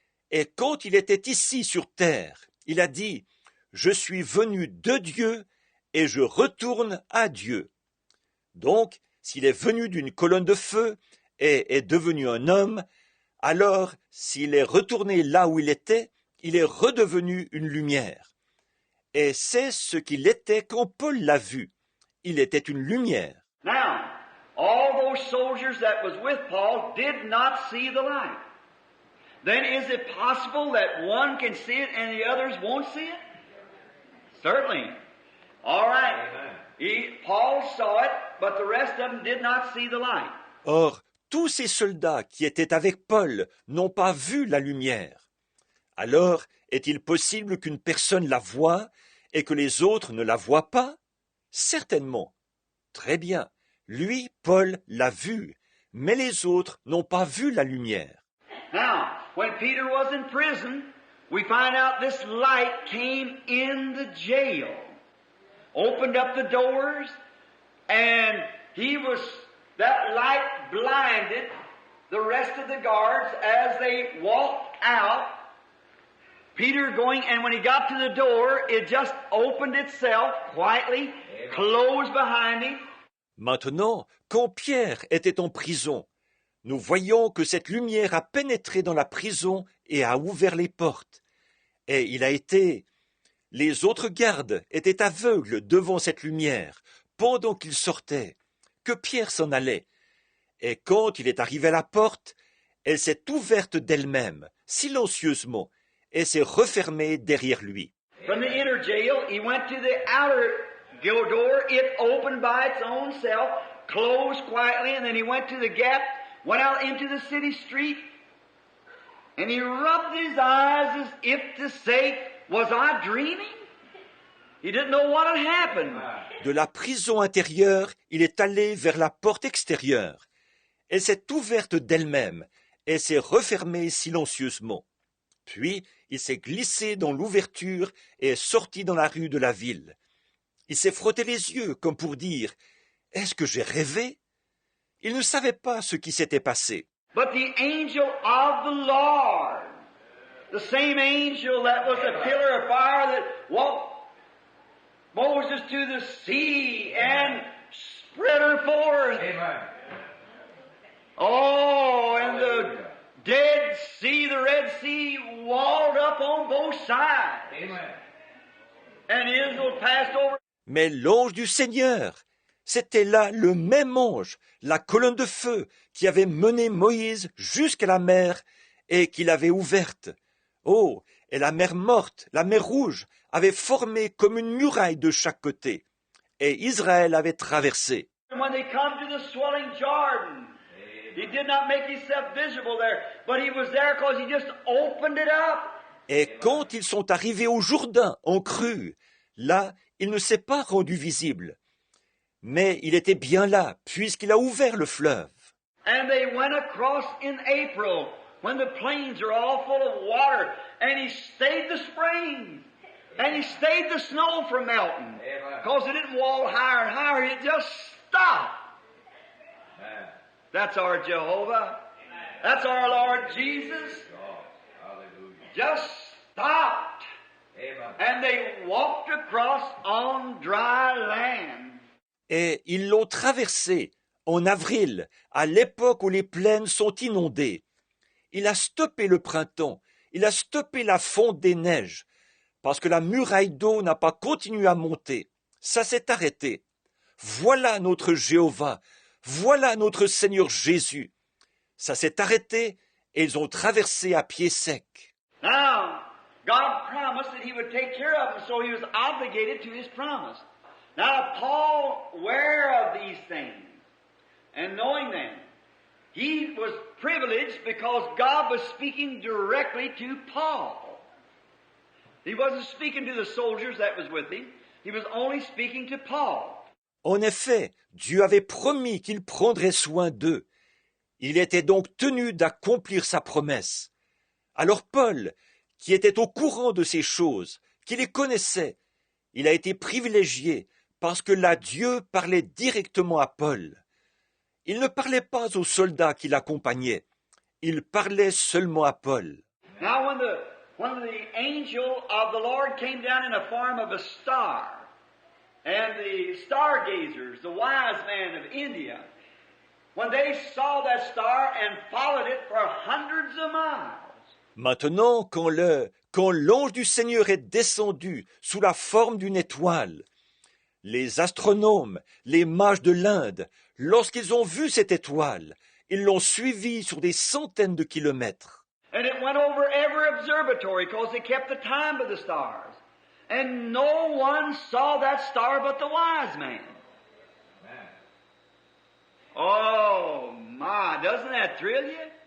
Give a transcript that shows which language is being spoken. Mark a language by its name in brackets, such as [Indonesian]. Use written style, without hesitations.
[French] Et quand il était ici sur terre, il a dit, je suis venu de Dieu et je retourne à Dieu. Donc, s'il est venu d'une colonne de feu et est devenu un homme, alors s'il est retourné là où il est redevenu une lumière. Et c'est ce qu'il était quand Paul l'a vu. Il était une lumière. [English] Now, all those soldiers that was with Paul did not see the light. Then is it possible that one can see it and the others won't see it? Certainly. All right. Paul saw it, but the rest of them did not see the light. [French] Or, tous ces soldats qui étaient avec Paul n'ont pas vu la lumière. Alors, est-il possible qu'une personne la voie et que les autres ne la voient pas? Certainement. Très bien. Lui, Paul, l'a vu, mais les autres n'ont pas vu la lumière. [English] Now, when Peter was in prison, we find out this light came in the jail, opened up the doors, and that light blinded the rest of the guards as they walked out. Peter going, and when he got to the door, it just opened itself quietly, closed behind him. [French] Maintenant, quand Pierre était en prison, nous voyons que cette lumière a pénétré dans la prison et a ouvert les portes. Et les autres gardes étaient aveugles devant cette lumière pendant qu'il sortait, que Pierre s'en allait. Et quand il est arrivé à la porte, elle s'est ouverte d'elle-même, silencieusement, et s'est refermée derrière lui. [English] From the inner jail, he went to the outer door. It opened by its own self, closed quietly, and then he went to the gap, went out into the city street, and he rubbed his eyes as if to say, was I dreaming? He didn't know what had happened. [French] De la prison intérieure, il est allé vers la porte extérieure. Elle s'est ouverte d'elle-même et s'est refermée silencieusement. Puis, il s'est glissé dans l'ouverture et est sorti dans la rue de la ville. Il s'est frotté les yeux comme pour dire « Est-ce que j'ai rêvé ?» Il ne savait pas ce qui s'était passé. [English] But the angel of the Lord, the same angel that was a pillar of fire that walked Moses to the sea and spread her forth. Amen. Oh, and the Dead Sea, the Red Sea, walled up on both sides. Amen. And Israel passed over. [French] Mais l'ange du Seigneur, c'était là le même ange, la colonne de feu, qui avait mené Moïse jusqu'à la mer et qui l'avait ouverte. Oh, et la mer morte, la mer rouge, avait formé comme une muraille de chaque côté. Et Israël avait traversé. [English] And when they come to the swelling Jordan, he did not make himself visible there, but he was there because he just opened it up. [French] Et quand ils sont arrivés au Jourdain en crue, là, il ne s'est pas rendu visible. Mais il était bien là, puisqu'il a ouvert le fleuve. [English] And they went across in April, when the plains are all full of water, and he stayed the springs, and he stayed the snow from melting, because it didn't wall higher and higher, it just stopped. Amen. That's our Jehovah. That's our Lord Jesus. Hallelujah. Just stopped. Amen. And they walked across on dry land. [French] Et ils l'ont traversé en avril, à l'époque où les plaines sont inondées. Il a stoppé le printemps, il a stoppé la fonte des neiges, parce que la muraille d'eau n'a pas continué à monter. Ça s'est arrêté. Voilà notre Jéhovah, voilà notre Seigneur Jésus. Ça s'est arrêté et ils ont traversé à pied sec. [English] Now, God promised that He would take care of them, so He was obligated to His promise. Now, Paul, aware of these things and knowing them, he was privileged because God was speaking directly to Paul. He wasn't speaking to the soldiers that was with him. He was only speaking to Paul. [French] En effet, Dieu avait promis qu'il prendrait soin d'eux. Il était donc tenu d'accomplir sa promesse. Alors Paul, qui était au courant de ces choses, qui les connaissait, il a été privilégié parce que là Dieu parlait directement à Paul. Il ne parlait pas aux soldats qui l'accompagnaient, il parlait seulement à Paul. [English] Now, when the angel of the Lord came down in the form of a star, and the stargazers, the wise men of India, when they saw that star and followed it for hundreds of miles. [French] Maintenant, quand l'ange du Seigneur est descendu sous la forme d'une étoile, les astronomes, les mages de l'Inde, lorsqu'ils ont vu cette étoile, ils l'ont suivie sur des centaines de kilomètres. [English] And it went over every observatory because they kept the time by the stars. And no one saw that star but the wise man. Oh my, doesn't that thrill you?